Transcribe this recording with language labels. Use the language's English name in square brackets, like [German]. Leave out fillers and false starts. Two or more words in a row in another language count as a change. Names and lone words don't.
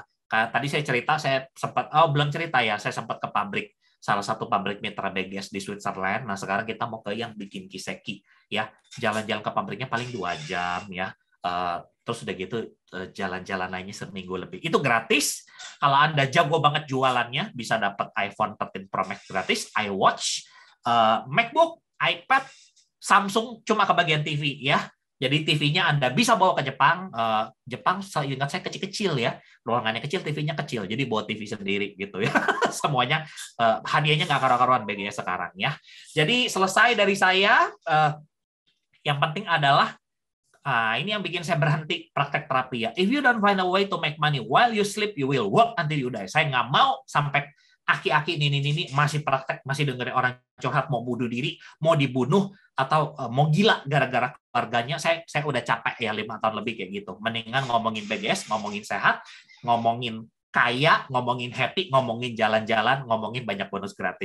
[Indonesian] Tadi saya cerita, saya sempat, belum cerita ya, saya sempat ke pabrik, salah satu pabrik mitra BGS di Switzerland. Nah sekarang kita mau ke yang bikin kiseki ya, jalan-jalan ke pabriknya paling 2 jam ya. Terus udah gitu jalan-jalan lainnya seminggu lebih. Itu gratis. Kalau Anda jago banget jualannya, bisa dapat iPhone 13 Pro Max gratis, iWatch, MacBook, iPad, Samsung cuma kebagian TV ya. Jadi TV-nya Anda bisa bawa ke Jepang. Jepang ingat saya kecil-kecil ya. Ruangannya kecil, TV-nya kecil. Jadi bawa TV sendiri gitu ya. Semuanya hadiahnya nggak karuan-karuan BGS sekarang ya. Jadi selesai dari saya. Yang penting adalah ini yang bikin saya berhenti praktek terapi ya. [English] If you don't find a way to make money while you sleep, you will work until you die. [Indonesian] Saya nggak mau sampai aki-aki ini masih praktek, masih dengerin orang curhat mau bunuh diri, mau dibunuh, atau mau gila gara-gara keluarganya. Saya udah capek ya 5 tahun lebih kayak gitu. Mendingan ngomongin BGS, ngomongin sehat, ngomongin kaya, ngomongin happy, ngomongin jalan-jalan, ngomongin banyak bonus gratis.